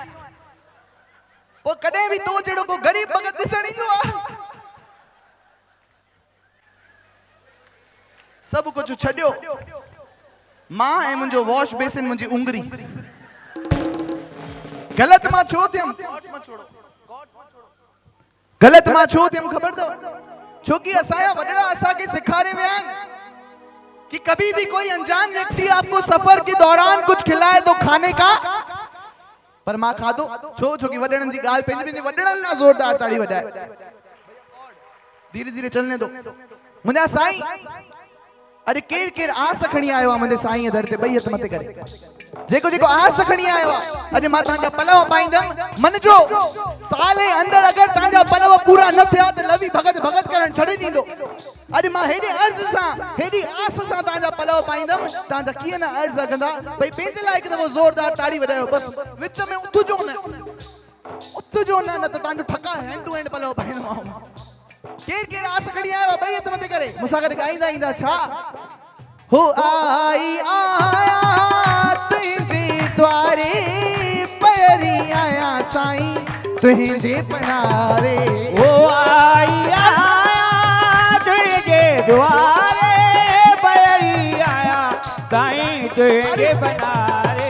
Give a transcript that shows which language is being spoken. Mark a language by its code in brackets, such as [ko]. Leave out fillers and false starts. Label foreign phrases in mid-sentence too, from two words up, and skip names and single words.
[sd] पोइ कॾहिं बि तो जहिड़ो को ग़रीब भगत ॾिसण ईंदो आहे, सभु कुझु छॾियो, मां ऐं मुंहिंजो वॉश बेसिन, मुंहिंजी उंगरी। ग़लति मां छो थियमि, ग़लति मां छो थियमि ख़बर अथव? छोकी असांजा वॾड़ा असांखे सेखारे विया आहिनि [hi] कि कभी भी कोई अनजान व्यक्ति आपको सफर के दौरान कुछ खिलाए तो खाने का, [sd] पर मां खाधो छो? छोकी वॾड़नि जी ॻाल्हि पंहिंजी वॾड़नि लाइ ज़ोरदार ताड़ी वॼाए। [hi] धीरे धीरे चलने दो [sd] मुंहिंजा साईं। अरे केर केर आस खणी आयो आहे मुंहिंजे साईं दर ते, ॿई हथ मथे करे, जेको जेको आस खणी आयो आहे। अॼु मां तव्हांजा पलव पाईंदमि, मन जो साल जे अंदरि अगरि तव्हांजा पलव पूरा न थिया त लवी भगत भगत करण छॾे ॾींदो। अॼु मां हेॾे अर्ज़ सां, हेॾी आस सां तव्हांजा पलव पाईंदमि, तव्हांजा कीअं न अर्ज़ कंदा भई पंहिंजे लाइ हिकु दफ़ो ज़ोरदार ताड़ी वॼायो, बसि विच में उथिजो न, उथिजो न, न त तव्हांजो ठका [en] hand to hand [sd] पलव पाईंदोमांव। केर केर आस खणी आयो आहे, ॿई हथ मथे करे मूंसां गॾु ॻाईंदा ईंदा छा? हो आई आया तुंहिंजे द्वारे, पैरी आया साईं तुंहिंजे पनारे। हो आई आया तुंहिंजे द्वारे, पैरी आया साईं तुंहिंजे पनारे।